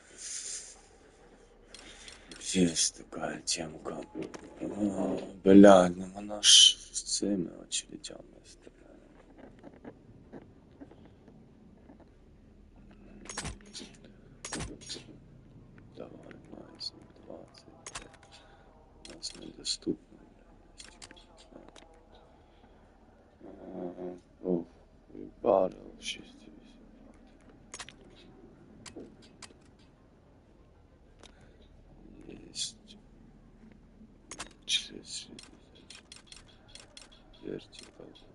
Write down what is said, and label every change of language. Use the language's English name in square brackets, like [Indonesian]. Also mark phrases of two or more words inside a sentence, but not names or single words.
[Russian] Есть такая темка. [Ukrainian] Блядь, ну вона ж з цими очередями стріляє. [Russian] Давай, найс, 20. У нас недоступно, блядь. Ох, баррел 6,8. Есть. 6,60. Вертикал.